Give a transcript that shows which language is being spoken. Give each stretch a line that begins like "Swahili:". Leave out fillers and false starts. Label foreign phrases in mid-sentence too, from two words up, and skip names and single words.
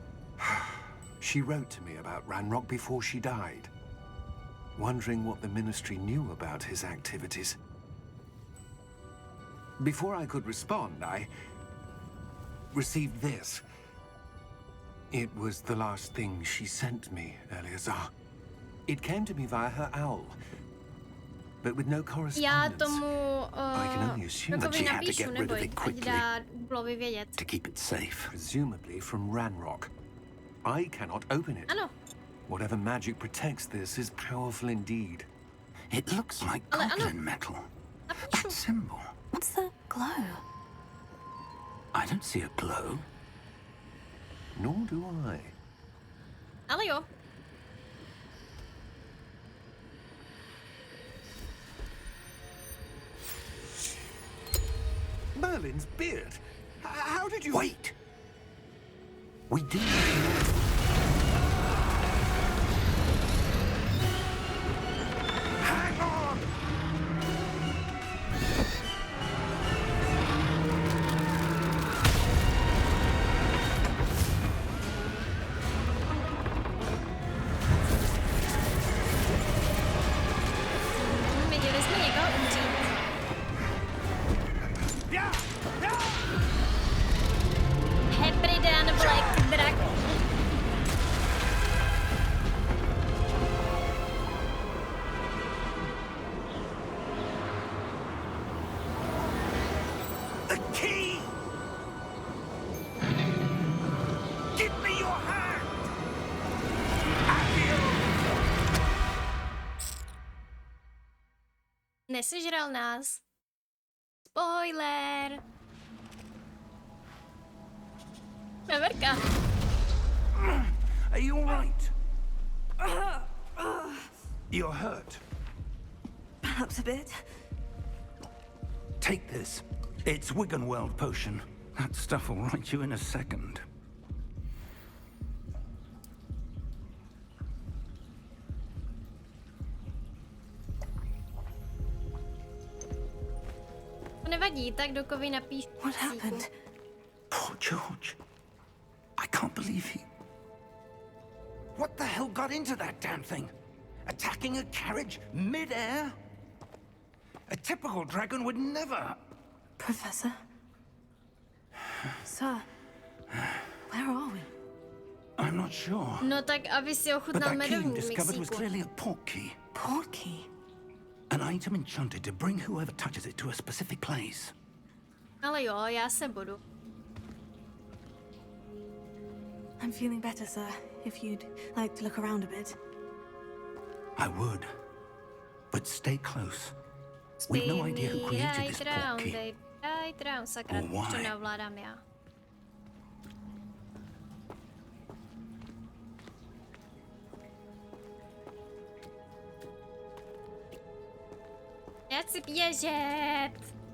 English: She wrote to me about Ranrock before she died, wondering what the Ministry knew about his activities. Before I could respond, I received this. It was the last thing she sent me, Eleazar. It came to me via her owl, but with no
Czech: Já
English: correspondence.
Czech: tomu
English: I can only assume that
Czech: Rokovi
English: she had to
Czech: napíšu,
English: get rid of
Czech: neboj,
English: it
Czech: ať
English: quickly.
Czech: dá Googlovi vědět.
English: To keep it safe. Presumably from Ranrock. I cannot open it.
Czech: Ano,
English: Whatever magic protects this is powerful indeed. It looks like
Czech: Ale ano.
English: goblin metal.
Czech: napíšu.
English: That symbol. What's the glow? I don't see a glow. Nor do I.
Czech: Ale jo,
English: Merlin's beard. How did you... Wait! We do. Hang on!
Czech: viděli jsme někoho umřít.
English: Hebridan Black Dragon. The key! Give me your hand!
Czech: Nesežral nás. Spoiler. Neverka.
English: Are you all right? You're hurt. Perhaps a bit. Take this. It's Wiggenweld potion. That stuff will right you in a second.
Czech: To nevadí, tak Dokovi napíšu.
English: What happened? Poor George. I can't believe he... What the hell got into that damn thing? Attacking a carriage mid-air? A typical dragon would never... Professor? Sir, where are we? I'm not sure.
Czech: No tak, aby si
English: But
Czech: ochutnal
English: that key you
Czech: medovník
English: discovered was
Czech: mixíku.
English: clearly a port key. Portkey? An item enchanted to bring whoever touches it to a specific place.
Czech: Ale jo, já se budu.
English: I'm feeling better, sir. If you'd like to look around a bit. I would. But stay close. We've no idea who created this port key. Right round, sakra, Or
Czech: už to
English: why.
Czech: neovládám já. Já chci běžet.